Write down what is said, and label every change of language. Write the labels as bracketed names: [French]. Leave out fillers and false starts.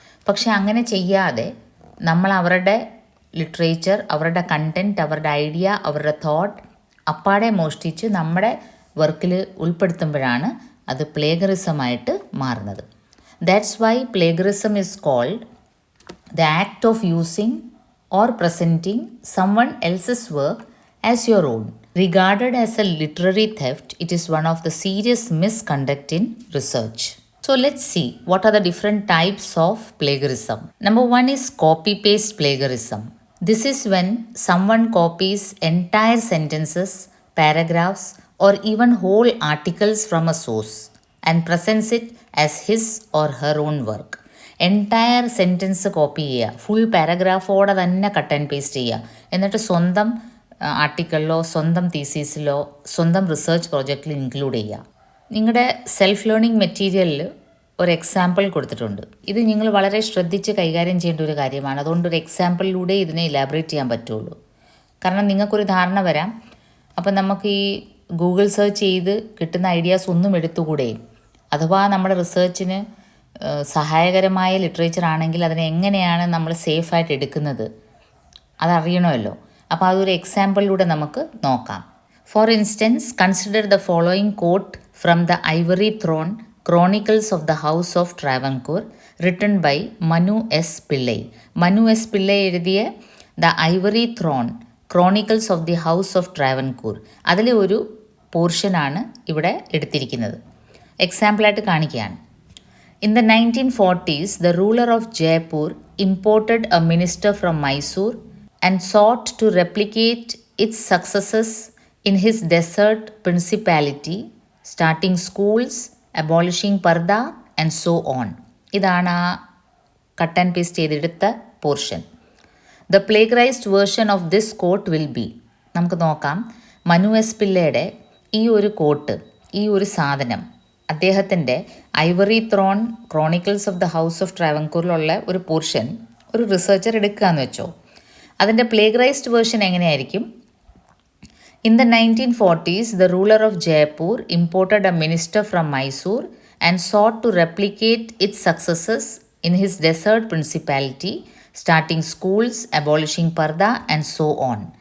[Malayalam] പക്ഷേ അങ്ങനെ ചെയ്യാതെ നമ്മൾ അവരുടെ ലിറ്ററേച്ചർ, അവരുടെ കണ്ടൻറ്റ്, അവരുടെ ഐഡിയ, അവരുടെ തോട്ട് അപ്പാടെ മോഷ്ടിച്ച് നമ്മുടെ വർക്കിൽ ഉൾപ്പെടുത്തുമ്പോഴാണ് അത് പ്ലേഗറിസമായിട്ട് മാറുന്നത്. [English] That's why plagiarism is called the act of using or presenting someone else's work as your own. Regarded as a literary theft, it is one of the serious misconduct in research. So let's see what are the different types of plagiarism. Number one is copy-paste plagiarism. This is when someone copies entire sentences, paragraphs, or even whole articles from a source and presents it as his or her own work. [Malayalam] Entire sentence copy ചെയ്യുക, full പാരഗ്രാഫോടെ തന്നെ cut and paste ചെയ്യുക, എന്നിട്ട് സ്വന്തം ആർട്ടിക്കിളിലോ സ്വന്തം തീസീസിലോ സ്വന്തം research പ്രോജക്റ്റിൽ include ചെയ്യുക. നിങ്ങളുടെ സെൽഫ് ലേണിംഗ് മെറ്റീരിയലിൽ ഒരു എക്സാമ്പിൾ കൊടുത്തിട്ടുണ്ട്. ഇത് നിങ്ങൾ വളരെ ശ്രദ്ധിച്ച് കൈകാര്യം ചെയ്യേണ്ട ഒരു കാര്യമാണ്. അതുകൊണ്ട് ഒരു എക്സാമ്പിളിലൂടെ ഇതിനെ ഇലാബറേറ്റ് ചെയ്യാൻ പറ്റുള്ളൂ. കാരണം നിങ്ങൾക്കൊരു ധാരണ വരാം. അപ്പം നമുക്ക് ഈ ഗൂഗിൾ സെർച്ച് ചെയ്ത് കിട്ടുന്ന ഐഡിയാസ് ഒന്നും എടുത്തുകൂടെ, അഥവാ നമ്മുടെ റിസർച്ചിന് സഹായകരമായ ലിറ്ററേച്ചർ ആണെങ്കിൽ അതിനെ എങ്ങനെയാണ് നമ്മൾ സേഫായിട്ട് എടുക്കുന്നത് അതറിയണമല്ലോ. അപ്പോൾ അതൊരു എക്സാമ്പിളിലൂടെ നമുക്ക് നോക്കാം. [English] For instance, consider the following quote from the Ivory Throne Chronicles of the house of Travancore written by Manu S Pillai. [Malayalam] Manu S Pillai എഴുതിയ the Ivory thrown chronicles of the house of Travancore, അതിലെ ഒരു പോർഷനാണ് ഇവിടെ എടുത്തിരിക്കുന്നത്. എക്സാമ്പിളായിട്ട് കാണിക്കുകയാണ്. [English] In the 1940s, the ruler of Jaipur imported a minister from Mysore and sought to replicate its successes in his desert principality, starting schools, abolishing parda and so on. [Malayalam] ഇതാണ് ആ cut and paste ചെയ്തെടുത്ത portion. [English] the plagiarised version of this quote will be, [Malayalam] നമുക്ക് നോക്കാം. Manu S പിള്ളയുടെ ഈ ഒരു coat, ഈ ഒരു സാധനം അദ്ദേഹത്തിൻ്റെ Ivory thrown chronicles of the house of ട്രാവൻകൂറിലുള്ള ഒരു പോർഷൻ ഒരു റിസർച്ചർ എടുക്കുകയെന്ന് വെച്ചോ. അതിൻ്റെ പ്ലേഗറൈസ്ഡ് വേർഷൻ എങ്ങനെയായിരിക്കും? [English] In the 1940s, the ruler of Jaipur imported a minister from Mysore and sought to replicate its successes in his desert principality, starting schools, abolishing parda and so on.